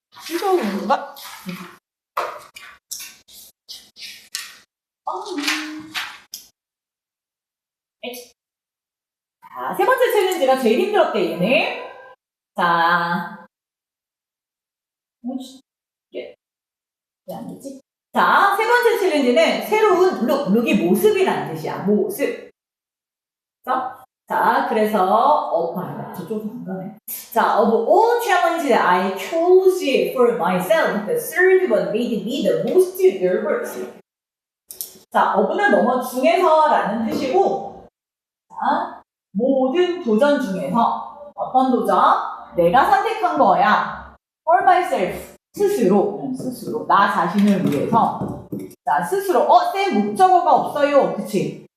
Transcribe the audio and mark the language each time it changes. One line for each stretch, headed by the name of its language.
Korean: 이거가 자, 세 번째 챌린지가 제일 힘들었대, 얘네. 자, 왜 안 되지? 자, 세 번째 챌린지는 새로운 룩이 모습이라는 뜻이야. 모습. 자, 그래서 저쪽으로 안 가네. 자,
English: of all challenges I chose for myself, the third one made me the most nervous.
Korean: 자, of는 뭐뭐 중에서라는 뜻이고, 자, 모든 도전 중에서 어떤 도전? 내가 선택한 거야.
English: For myself.
Korean: 스스로, 나 자신을 위해서. 자, 스스로, 쌤 목적어가 없어요. 그치?